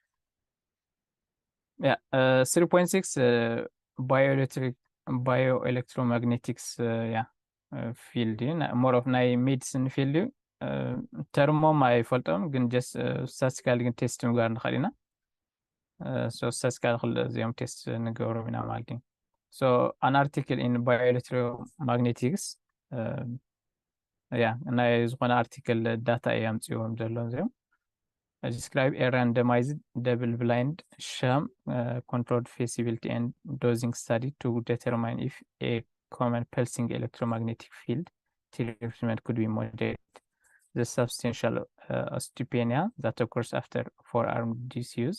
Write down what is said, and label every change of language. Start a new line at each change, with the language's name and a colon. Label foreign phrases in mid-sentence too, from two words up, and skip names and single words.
English: yeah 3.6 bioelectromagnetics yeah field more of ናይ medicine field termom
Tigrinya: ኣይፈልጦም ግን
English: just statistical ግን test
Tigrinya: ምግባር ንኽእል ኢና
English: so statistical እዚኦም test
Tigrinya: ንገብሮም ኢና ማለት እዩ
English: so an article in bioelectromagnetics yeah
Tigrinya: ናይ ዝኾነ
English: article data
Tigrinya: እያምፅዎም ዘለዎም እዚኦም
English: describe a randomized double-blind sham controlled feasibility and dosing study to determine if a common pulsing electromagnetic field treatment could be moderated. The substantial osteopenia that occurs after forearm disuse.